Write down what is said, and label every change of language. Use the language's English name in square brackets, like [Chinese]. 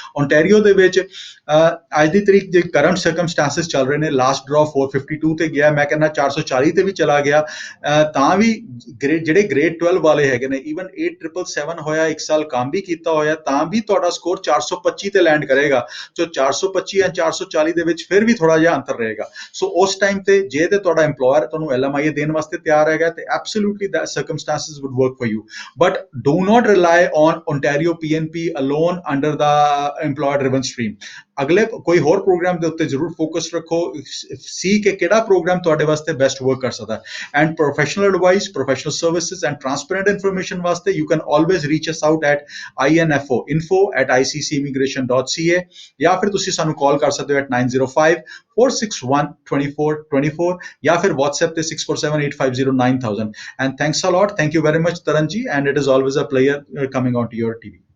[Punjabi] Ontario ਦੇ ਵਿੱਚ ਅੱਜ ਦੀ ਤਰੀਕ ਜੇ ਕਰੰਟ ਸਰਕਮਸਟੈਂਸਸ ਚੱਲ ਰਹੇ ਨੇ, ਲਾਸਟ ਡਰਾ 452 ਤੇ ਗਿਆ, ਮੈਂ ਕਹਿੰਦਾ 440 ਤੇ ਵੀ ਚਲਾ ਗਿਆ, ਤਾਂ ਵੀ ਜਿਹੜੇ ਗ੍ਰੇਡ 12 ਵਾਲੇ ਹੈਗੇ ਨੇ, ਈਵਨ 8777 ਹੋਇਆ, 1 ਸਾਲ ਕੰਮ ਵੀ ਕੀਤਾ ਹੋਇਆ, ਤਾਂ ਵੀ ਤੁਹਾਡਾ ਸਕੋਰ 425 ਤੇ ਲੈਂਡ ਕਰੇਗਾ। ਸੋ 425 ਜਾਂ 440 ਦੇ ਵਿੱਚ ਫਿਰ ਵੀ ਥੋੜਾ ਜਿਹਾ ਅੰਤਰ ਰਹੇਗਾ। ਸੋ ਉਸ ਟਾਈਮ ਤੇ ਜੇ ਤੇ ਤੁਹਾਡਾ EMPLOYER ਤੁਹਾਨੂੰ LMIA ਦੇਣ ਵਾਸਤੇ ਤਿਆਰ ਹੈਗਾ ਤੇ [English] Absolutely that circumstances would work for you, but do not rely on Ontario PNP alone under the employer driven stream. [Punjabi] ਅਗਲੇ ਕੋਈ ਹੋਰ ਪ੍ਰੋਗਰਾਮ ਦੇ ਉੱਤੇ ਜ਼ਰੂਰ ਫੋਕਸ ਰੱਖੋ, ਸੀ ਕਿ ਕਿਹੜਾ ਪ੍ਰੋਗਰਾਮ ਤੁਹਾਡੇ ਵਾਸਤੇ ਬੈਸਟ ਵਰਕ ਕਰ ਸਕਦਾ। [English] and professional advice, professional services and transparent information [Punjabi] ਵਾਸਤੇ [English] you can always reach us out at info@iccimigration.ca, [Punjabi] ਜਾਂ ਫਿਰ ਤੁਸੀਂ ਸਾਨੂੰ ਕਾਲ ਕਰ ਸਕਦੇ ਹੋ [English] at 905-461-2424, [Punjabi] ਜਾਂ ਫਿਰ WhatsApp ਤੇ [English] 6478509000. And thanks a lot. Thank you very much, Taran ji, and it is always a pleasure coming on to your TV.